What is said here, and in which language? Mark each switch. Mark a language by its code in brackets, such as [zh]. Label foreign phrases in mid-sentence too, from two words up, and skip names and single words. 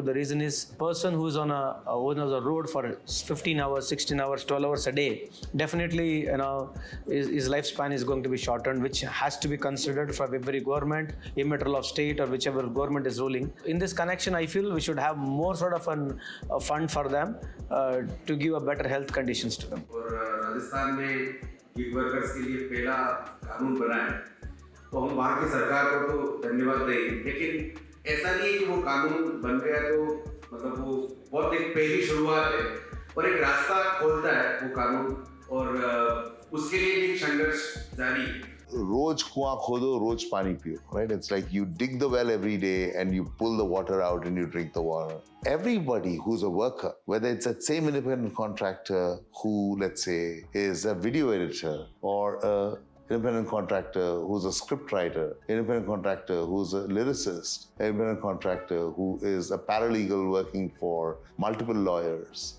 [en] The reason is, person who's on a road for 15 hours, 16 hours, 12 hours a day, definitely his lifespan is going to be shortened, which has to be considered for every government, immaterial of state or whichever government is ruling. In this connection, I feel we should have more sort of a fund for them to give a better health conditions to them. [hi] राजस्थान में [en] gig workers [hi] के लिए पहला कानून बना है, तो हम वहाँ की सरकार को तो धन्यवाद दें, लेकिन ऐसा नहीं है कि वो कानून बन गया तो मतलब वो बहुत एक पहली शुरुआत है और एक रास्ता खोलता है वो कानून, और उसके लिए भी संघर्ष जारी है। रोज़ कुआँ खोदो, रोज़ पानी पियो, [en] right? It's like you dig the well every day and you pull the water out and you drink the water. Everybody who's a worker, whether it's that same independent contractor who, let's say, is a video editor, or a independent contractor who's a script writer, independent contractor who's a lyricist, independent contractor who is a paralegal working for multiple lawyers.